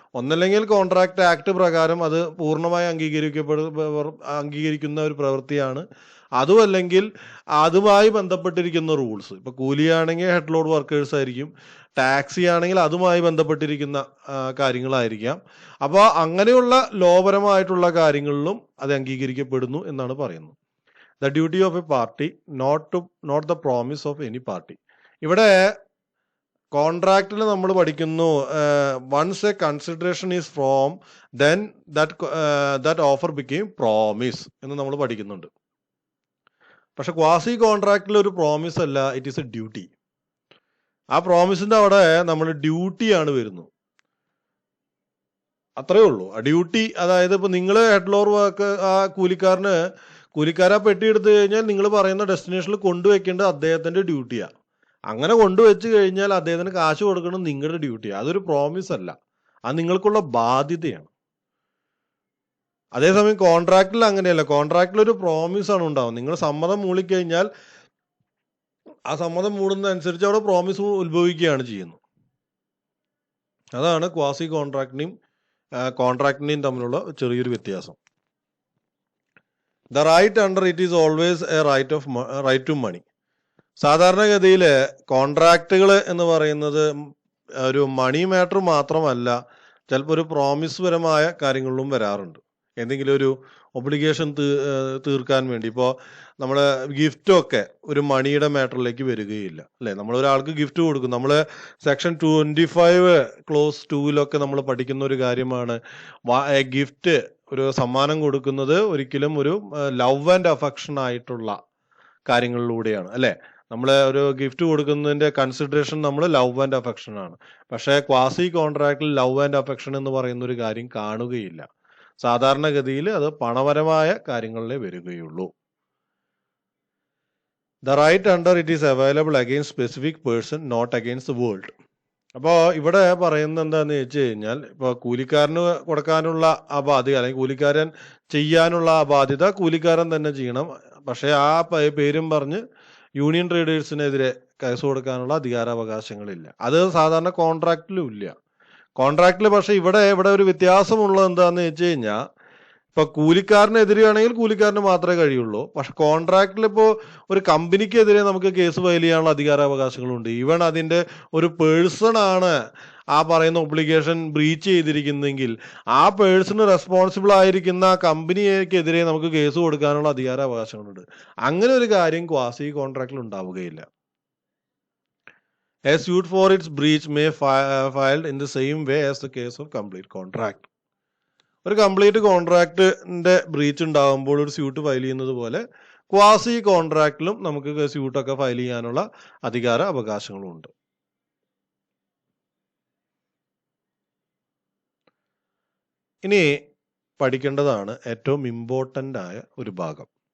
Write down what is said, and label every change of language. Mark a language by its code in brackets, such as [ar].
[ml] ഒന്നല്ലെങ്കിൽ contract act പ്രകാരം അത് പൂർണ്ണമായി അംഗീകരിക്കുന്ന ഒരു പ്രവൃത്തിയാണ്. അതുമല്ലെങ്കിൽ അതുമായി ബന്ധപ്പെട്ടിരിക്കുന്ന റൂൾസ്. ഇപ്പൊ കൂലിയാണെങ്കിൽ ഹെഡ് ലോഡ് വർക്കേഴ്സ് ആയിരിക്കും, ടാക്സി ആണെങ്കിൽ അതുമായി ബന്ധപ്പെട്ടിരിക്കുന്ന കാര്യങ്ങളായിരിക്കാം. അപ്പോൾ അങ്ങനെയുള്ള ലോപരമായിട്ടുള്ള കാര്യങ്ങളിലും അത് അംഗീകരിക്കപ്പെടുന്നു എന്നാണ് പറയുന്നത്. [en] The duty of a party, not the promise of any party. [ml] ഇവിടെ കോൺട്രാക്റ്റിൽ നമ്മൾ പഠിക്കുന്നു, [en] once a consideration is from, then that offer became promise [ml] എന്ന് നമ്മൾ പഠിക്കുന്നുണ്ട്. പക്ഷെ ക്വാസി കോൺട്രാക്റ്റിൽ ഒരു പ്രോമിസ് അല്ല, [en] It is a duty. [ml] ആ പ്രോമിസിന്റെ അവിടെ നമ്മൾ ഡ്യൂട്ടിയാണ് വരുന്നത്, അത്രേ ഉള്ളൂ. ആ ഡ്യൂട്ടി, അതായത് ഇപ്പൊ നിങ്ങൾ ഹെഡ് ലോഡ് വർക്ക് ആ കൂലിക്കാരാ പെട്ടി എടുത്തു കഴിഞ്ഞാൽ നിങ്ങൾ പറയുന്ന ഡെസ്റ്റിനേഷനിൽ കൊണ്ടുവയ്ക്കേണ്ടത് അദ്ദേഹത്തിന്റെ ഡ്യൂട്ടിയാ. അങ്ങനെ കൊണ്ടുവച്ച് കഴിഞ്ഞാൽ അദ്ദേഹത്തിന് കാശ് കൊടുക്കണം നിങ്ങളുടെ ഡ്യൂട്ടിയാണ്. അതൊരു പ്രോമിസ് അല്ല, അത് നിങ്ങൾക്കുള്ള ബാധ്യതയാണ്. അതേസമയം കോൺട്രാക്റ്റിൽ അങ്ങനെയല്ല. കോൺട്രാക്റ്റിൽ ഒരു പ്രോമിസ് ആണ് ഉണ്ടാവും. നിങ്ങൾ സമ്മതം മൂളിക്കഴിഞ്ഞാൽ ആ സമ്മതം മൂടുന്നതനുസരിച്ച് അവിടെ പ്രോമിസ് ഉത്ഭവിക്കുകയാണ് ചെയ്യുന്നത്. അതാണ് ക്വാസി കോൺട്രാക്റ്റിനെയും തമ്മിലുള്ള ചെറിയൊരു വ്യത്യാസം. [en] The right under it is always a right to money. [ml] സാധാരണഗതിയിൽ കോൺട്രാക്റ്റുകൾ എന്ന് പറയുന്നത് ഒരു മണി മാറ്റർ മാത്രമല്ല, ചിലപ്പോൾ ഒരു പ്രോമിസ് പരമായ കാര്യങ്ങളിലും വരാറുണ്ട്. എന്തെങ്കിലും ഒരു ഒബ്ലിഗേഷൻ തീർക്കാൻ വേണ്ടി. ഇപ്പോൾ നമ്മൾ ഗിഫ്റ്റൊക്കെ ഒരു മണിയുടെ മാറ്ററിലേക്ക് വരികയില്ല, അല്ലേ? നമ്മൾ ഒരാൾക്ക് ഗിഫ്റ്റ് കൊടുക്കും. നമ്മൾ സെക്ഷൻ 25 ക്ലോസ് 2 നമ്മൾ പഠിക്കുന്ന ഒരു കാര്യമാണ്. ഗിഫ്റ്റ്, ഒരു സമ്മാനം കൊടുക്കുന്നത് ഒരിക്കലും ഒരു ലവ് ആൻഡ് അഫെക്ഷൻ ആയിട്ടുള്ള കാര്യങ്ങളിലൂടെയാണ്, അല്ലേ? നമ്മൾ ഒരു ഗിഫ്റ്റ് കൊടുക്കുന്നതിന്റെ കൺസിഡറേഷൻ നമ്മൾ ലവ് ആൻഡ് അഫെക്ഷൻ ആണ്. പക്ഷേ ക്വാസി കോൺട്രാക്റ്റിൽ ലവ് ആൻഡ് അഫെക്ഷൻ എന്ന് പറയുന്ന ഒരു കാര്യം കാണുകയില്ല. സാധാരണഗതിയിൽ അത് പണപരമായ കാര്യങ്ങളിലേ വരികയുള്ളൂ. [en] The right under it is available against specific person, not against the world. [ml] അപ്പോൾ ഇവിടെ പറയുന്നത് എന്താന്ന് വെച്ച് കഴിഞ്ഞാൽ, ഇപ്പോൾ കൂലിക്കാരന് കൊടുക്കാനുള്ള ആ ബാധ്യത, അല്ലെങ്കിൽ കൂലിക്കാരൻ ചെയ്യാനുള്ള ആ ബാധ്യത കൂലിക്കാരൻ തന്നെ ചെയ്യണം. പക്ഷേ ആ പേരും പറഞ്ഞ് യൂണിയൻ ട്രേഡേഴ്സിനെതിരെ കേസ് കൊടുക്കാനുള്ള അധികാരാവകാശങ്ങളില്ല. അത് സാധാരണ കോൺട്രാക്റ്റിലും ഇല്ല. കോൺട്രാക്റ്റിൽ പക്ഷെ ഇവിടെ ഒരു വ്യത്യാസമുള്ളത് എന്താന്ന് വെച്ച് കഴിഞ്ഞാൽ, ഇപ്പൊ കൂലിക്കാരനെതിരെയാണെങ്കിൽ കൂലിക്കാരന് മാത്രമേ കഴിയുള്ളൂ. പക്ഷെ കോൺട്രാക്റ്റിൽ ഇപ്പോൾ ഒരു കമ്പനിക്കെതിരെ നമുക്ക് കേസ് ഫയൽ ചെയ്യാനുള്ള അധികാരാവകാശങ്ങളുണ്ട്. ഈവൻ അതിന്റെ ഒരു പേഴ്സൺ ആണ് ആ പറയുന്ന ഒബ്ലിഗേഷൻ ബ്രീച്ച് ചെയ്തിരിക്കുന്നെങ്കിൽ ആ പേഴ്സണ് റെസ്പോൺസിബിൾ ആയിരിക്കുന്ന കമ്പനിക്കെതിരെ നമുക്ക് കേസ് കൊടുക്കാനുള്ള അധികാരാവകാശങ്ങളുണ്ട്. അങ്ങനെ ഒരു കാര്യം ക്വാസി കോൺട്രാക്റ്റിൽ ഉണ്ടാവുകയില്ല. [en] A suit for its breach may filed in the same way as the case of complete contract. [ml] ഒരു കംപ്ലീറ്റ് കോൺട്രാക്ടിന്റെ ബ്രീച്ച് ഉണ്ടാകുമ്പോൾ ഒരു സ്യൂട്ട് ഫയൽ ചെയ്യുന്നത് പോലെ ക്വാസി കോൺട്രാക്റ്റിലും നമുക്ക് സ്യൂട്ടൊക്കെ ഫയൽ ചെയ്യാനുള്ള അധികാര അവകാശങ്ങളുണ്ട്. ഇനി പഠിക്കേണ്ടതാണ് ഏറ്റവും ഇമ്പോർട്ടൻ്റ് ആയ ഒരു ഭാഗം.